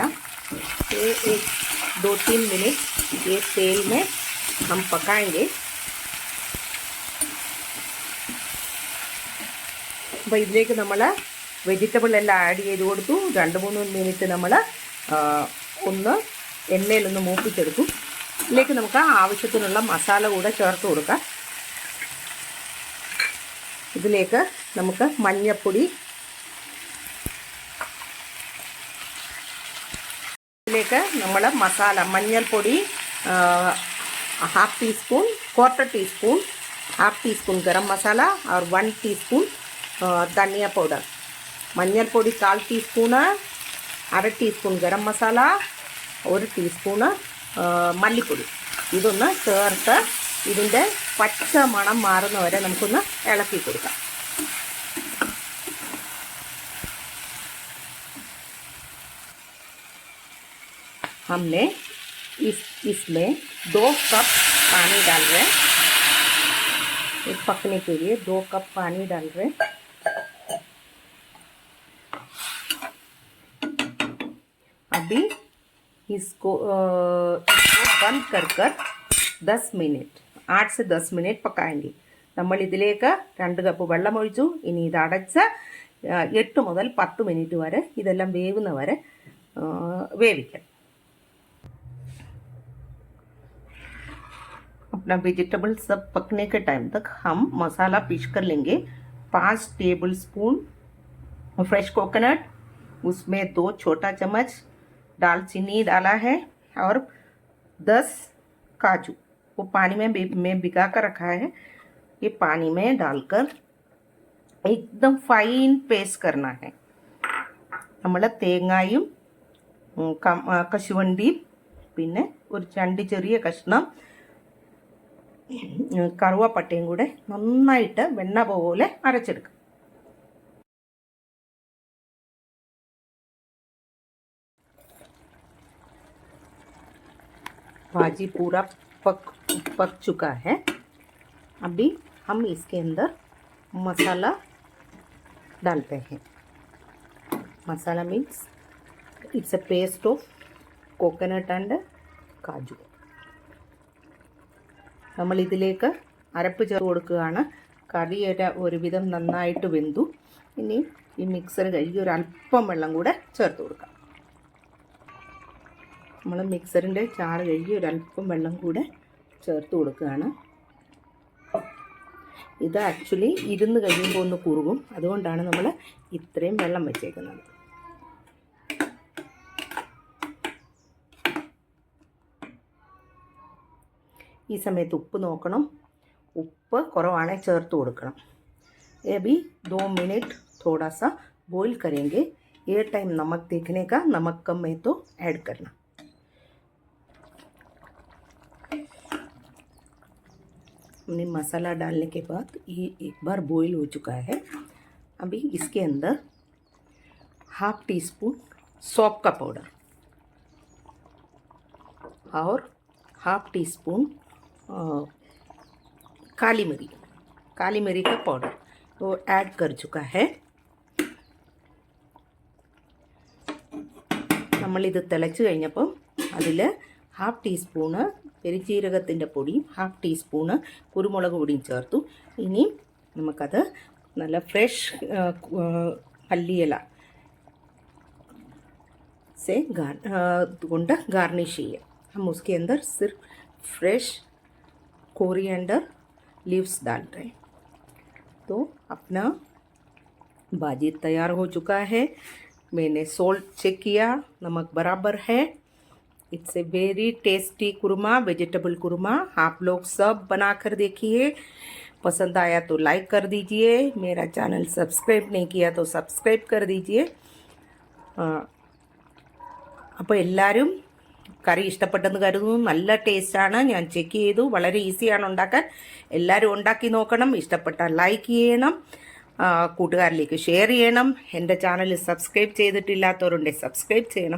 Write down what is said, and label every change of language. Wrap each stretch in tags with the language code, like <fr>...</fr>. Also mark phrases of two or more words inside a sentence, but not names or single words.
<hi>ये 2-3 मिनट ये तेल में हम पकाएंगे.</hi> <ml>അപ്പോൾ ഇതിലേക്ക് നമ്മൾ വെജിറ്റബിൾ എല്ലാം ആഡ് ചെയ്ത് കൊടുത്തു. 2-3 മിനിറ്റ് നമ്മൾ ഒന്ന് എണ്ണയിലൊന്ന് മൂപ്പിച്ചെടുക്കും. ഇതിലേക്ക് നമുക്ക് ആവശ്യത്തിനുള്ള മസാല കൂടെ ചേർത്ത് കൊടുക്കാം. ഇതിലേക്ക് നമുക്ക് മഞ്ഞൾപ്പൊടി ഇതിലേക്ക് നമ്മൾ മസാല മഞ്ഞൾപ്പൊടി</ml> <en>half tea spoon, quarter tea spoon, half tea spoon,</en> <hi>हाफ टी स्पून गरम मसाला और 1 टीस्पून धनिया पाउडर.</hi> <ml>മഞ്ഞൾപ്പൊടി 1/4 ടീസ്പൂൺ, 1/2 ടീസ്പൂൺ ഗരം മസാല, 1 ടീസ്പൂൺ മല്ലിപ്പൊടി. ഇതൊന്ന് ചേർത്ത് ഇതിൻ്റെ പച്ച മണം മാറുന്നവരെ നമുക്കൊന്ന് ഇളക്കി കൊടുക്കാം.</ml> <hi>हमने इसमें 2 कप पानी डाल रहे हैं. पकने के लिए 2 कप पानी डाल रहे हैं. अभी इसको बंद कर 10 मिनट 8 से 10 मिनट पकाएंगे.</hi> <ml>നമ്മൾ ഇതിലേക്ക് 2 കപ്പ് വെള്ളം ഒഴിച്ചു. ഇനി ഇത് അടച്ച് 8 മുതൽ 10 മിനിറ്റ് വരെ ഇതെല്ലാം വേവുന്ന വരെ വേവിക്കാം.</ml> <hi>अपना वेजिटेबल सब पकने के टाइम तक हम मसाला पीस कर लेंगे. 5</hi> <en>table spoon fresh coconut,</en> <hi>उसमें 2 छोटा चम्मच दालचीनी डाला है और 10 काजू वो पानी में भिगा कर रखा है. ये पानी में डालकर एकदम फाइन पेस्ट करना है.</hi> <ml>നമ്മൾ തേങ്ങായും കശുവണ്ടിയും പിന്നെ ഒരു 2 ചെറിയ കഷ്ണം കറുവപ്പട്ടയും കൂടെ നന്നായിട്ട് വെണ്ണ പോലെ അരച്ചെടുക്കാം.</ml> <hi>भाजी पूरा पक चुका है. अभी हम इसके अंदर मसाला डालते हैं.</hi> <en>masala means it's a paste of coconut and काजू.</en> <ml>നമ്മൾ ഇതിലേക്ക് അരപ്പ് ചേർത്ത് കൊടുക്കുകയാണ്. കറിയുടെ ഒരുവിധം നന്നായിട്ട് വെന്തു. ഇനി ഈ മിക്സർ കഴുകി ഒരു അല്പം വെള്ളം കൂടെ ചേർത്ത് കൊടുക്കാം. നമ്മൾ മിക്സറിൻ്റെ ചാറ് കഴുകി ഒരു അല്പം വെള്ളം കൂടെ ചേർത്ത് കൊടുക്കുകയാണ്. ഇത് ആക്ച്വലി ഇരുന്ന് കഴിയുമ്പോൾ ഒന്ന് കുറുകും. അതുകൊണ്ടാണ് നമ്മൾ ഇത്രയും വെള്ളം വെച്ചേക്കുന്നത്. ഈ സമയത്ത് ഉപ്പ് നോക്കണം. ഉപ്പ് കുറവാണെങ്കിൽ ചേർത്ത് കൊടുക്കണം.</ml> <hi>अभी 2 मिनट थोड़ा सा बॉईल करेंगे. ये टाइम नमक देखने का, नमक कम है तो ऐड करना. हमने मसाला डालने के बाद ये एक बार बॉईल हो चुका है. अभी इसके अंदर</hi> <en>half tea spoon</en> <hi>सौंफ का पाउडर और</hi> <en>half tea spoon</en> <hi>काली मिरी का पाउडर वो ऐड कर चुका है.</hi> <ml>നമ്മളിത് തിളച്ച് കഴിഞ്ഞപ്പം അതിൽ</ml> <en>half teaspoon</en> <ml>പെരുംജീരകത്തിൻ്റെ പൊടിയും</ml> <en>half teaspoon</en> <ml>കുരുമുളക് പൊടിയും ചേർത്തു. ഇനി നമുക്കത് നല്ല ഫ്രഷ് മല്ലിയില से കൊണ്ട് गार्निश ചെയ്യാം.</ml> <hi>हम उसके अंदर सिर्फ</hi> <en>fresh coriander leaves</en> <hi>डाल रहे हैं. तो अपना भाजी तैयार हो चुका है. मैंने</hi> <en>salt check</en> <hi>किया, नमक बराबर है.</hi> <en>It's a very tasty kurma, vegetable kurma.</en> <hi>आप लोग सब बना कर देखिए. पसंद आया तो लाइक कर दीजिए. मेरा चैनल सब्सक्राइब नहीं किया तो सब्सक्राइब कर दीजिए.</hi> <ml>അപ്പോൾ എല്ലാവരും കറി ഇഷ്ടപ്പെട്ടെന്ന് കരുതുന്നു. നല്ല ടേസ്റ്റാണ്. ഞാൻ ചെക്ക് ചെയ്തു. വളരെ ഈസിയാണ് ഉണ്ടാക്കാൻ. എല്ലാവരും ഉണ്ടാക്കി നോക്കണം. ഇഷ്ടപ്പെട്ടാൽ ലൈക്ക് ചെയ്യണം, കൂട്ടുകാരിലേക്ക് ഷെയർ ചെയ്യണം. എൻ്റെ ചാനൽ സബ്സ്ക്രൈബ് ചെയ്തിട്ടില്ലാത്തവരുണ്ടെങ്കിൽ സബ്സ്ക്രൈബ് ചെയ്യണം.</ml>